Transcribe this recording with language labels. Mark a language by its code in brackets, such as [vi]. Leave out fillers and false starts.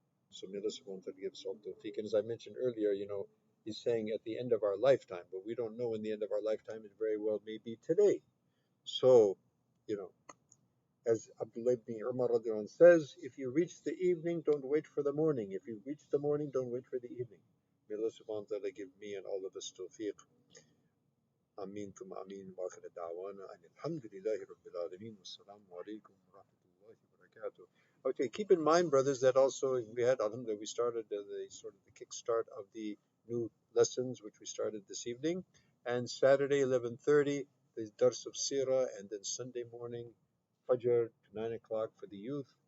[en] So may Allah subhanahu wa ta'ala give us all tawfiq. And as I mentioned earlier, he's saying at the end of our lifetime, but we don't know when the end of our lifetime. It very well may be today. So, you know, as Abdullah ibn Umar radiallahu anh says, if you reach the evening, don't wait for the morning. If you reach the morning, don't wait for the evening. May Allah subhanahu wa ta'ala give me and all of us tawfiq. [ar] آمين ثم آمين وآخر دعوانا أن الحمد لله رب العالمين والسلام عليكم ورحمة الله وبركاته. [en] Okay, keep in mind, brothers, that also we had, alhamdulillah, we started the sort of the kickstart of the new lessons, which we started this evening, and Saturday 11:30 the dars of Sirah, and then Sunday morning Fajr to 9 o'clock for the youth.